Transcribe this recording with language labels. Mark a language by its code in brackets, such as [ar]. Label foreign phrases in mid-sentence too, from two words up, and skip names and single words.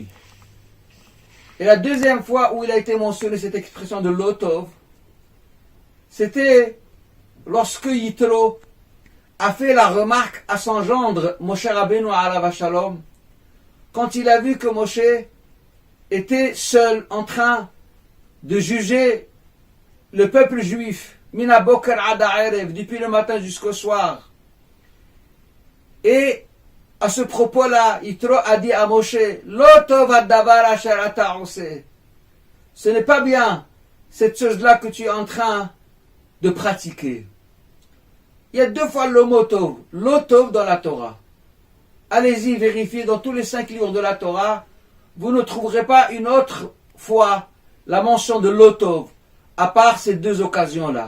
[fr] Et la deuxième fois où il a été mentionné cette expression de Lotov, c'était lorsque Yitro a fait la remarque à son gendre Moshe Rabbeinu [he] עליו שלום, [fr] quand il a vu que Moshe était seul en train de juger le peuple juif, [he] מן בוקר עד ערב, [fr] depuis le matin jusqu'au soir. Et à ce propos-là, Yitro a dit à Moshe, [he] לא טוב הדבר אשר אתה עושה. [fr] Ce n'est pas bien cette chose-là que tu es en train de pratiquer. Il y a 2 fois le mot Tov, Lotov dans la Torah. Allez-y, vérifiez dans tous les 5 livres de la Torah, vous ne trouverez pas une autre fois la mention de Lotov, à part ces 2 occasions-là.